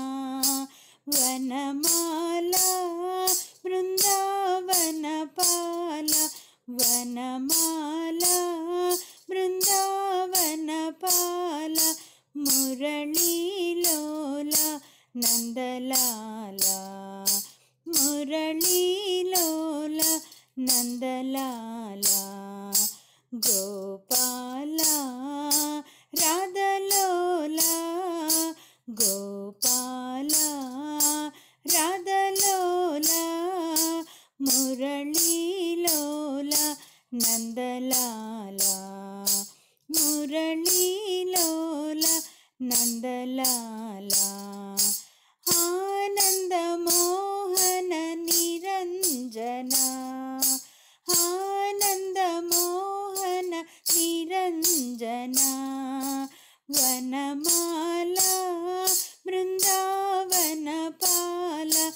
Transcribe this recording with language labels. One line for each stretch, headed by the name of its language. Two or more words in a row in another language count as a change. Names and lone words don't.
Kannada: ವನಮಾಲ ಬೃಂದಾವನ ಪಾಲ, ವನಮಾಲ ಬೃಂದಾವನ ಪಾಲ, ಮುರಳೀಲೋಲ ನಂದಲಾಲ, ಮುರಳೀಲೋಲ ನಂದಲಾಲ. ಗೋಪಾಲ ರಾಧಲೋಲ, ಗೋಪಾಲ ರಾಧಲೋಲ,
Telugu: మురళీలోల నందలాల మురళీలోల నందలాల ఆనందమోహన నిరంజన ఆనందమోహన నిరంజన వనమాల బృందావన పాల